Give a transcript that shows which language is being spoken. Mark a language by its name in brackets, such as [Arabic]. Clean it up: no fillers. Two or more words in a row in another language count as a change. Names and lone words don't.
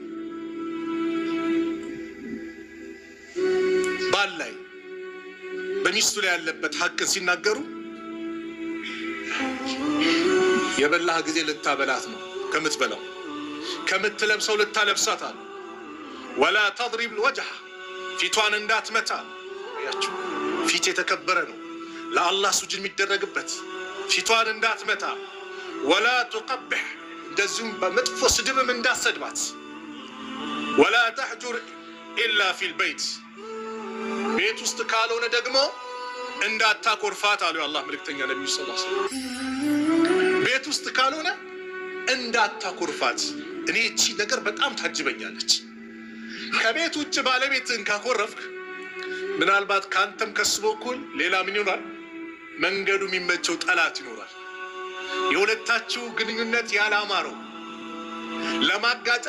[Amharic] ባል ላይ በሚስቱ ላይ ያለበት ሐቅ ሲናገሩ የበላህ ጊዜ ልታበላት ነው ከምትበላው ከምትለብሰው ልታለብሳት አለ [Arabic] ولا تضرب الوجه [Amharic] ፊቷን እንዳትመታ ያችሁ ፊት የተከበረ ነው ለአላህ ሱጁድ የሚደረግበት ፊቷን እንዳትመታ [Arabic] ولا تقبح [Amharic] እንደዚሁም በመጥፎ ስድብም እንዳትሰድባት [Arabic] ولا تحجر الا في البيت [Amharic] ቤት ውስጥ ካልሆነ ደግሞ እንዳታኮርፋት አሉ የአላህ መልእክተኛ ነብዩ [Arabic] صلى الله عليه وسلم [Amharic] ቤት ውስጥ ካልሆነ እንዳታኮርፋት እኔ እቺ ነገር በጣም ታጅበኛለች ከቤት ውጭ ባለቤትን ካኮረፍክ ምናልባት ካንተም ከስቦኩል ሌላ ምን ይሆናል መንገዱ የሚመቸው ጠላት ይኖራል የሁለታችሁ ግንኙነት ያላማረው ለማጋጨት